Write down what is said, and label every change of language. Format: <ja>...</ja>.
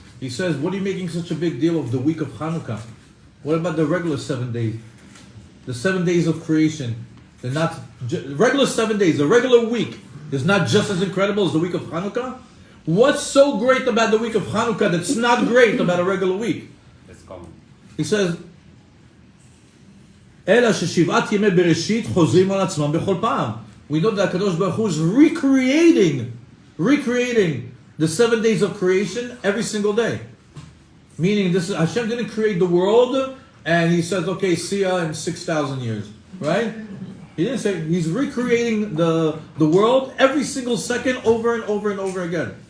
<en>He says, what are you making such a big deal of the week of Chanukah? What about the regular 7 days? The 7 days of creation. They're not regular 7 days. The regular week is not just as incredible as the week of Chanukah. What's so great about the week of Chanukah that's not great about a regular week? He says,</en> <he>אלא ששבעת ימי בראשית חוזרים על עצמם בכל פעם.</he> <en>We know that Kadosh Baruch Hu is recreating the 7 days of creation every single day. Meaning, this is, Hashem didn't create the world and He says, okay, see ya in 6,000 years, right? He didn't say. He's recreating the world every single second over and over and over again.</en>